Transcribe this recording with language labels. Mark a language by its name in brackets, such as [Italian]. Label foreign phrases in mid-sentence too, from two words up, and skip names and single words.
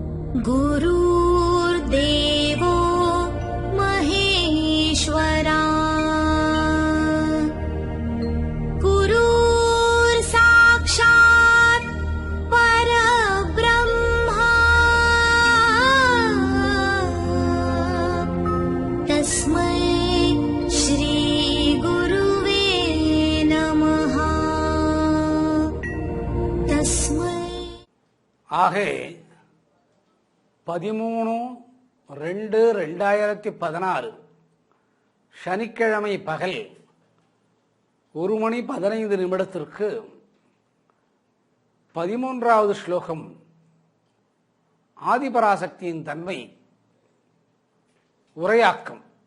[Sanskrit] गुरुर्देवो महेश्वरा गुरुर्साक्षात् परब्रह्मा तस्मै श्री गुरुवे नमः तस्मै [Tamil] ஆகே 13/2/2016 சனிக்கிழமை பகல் 1:15 13வது ஸ்லோகம் ஆதிபராசக்தியின் தன்மை உரையாக்கம்.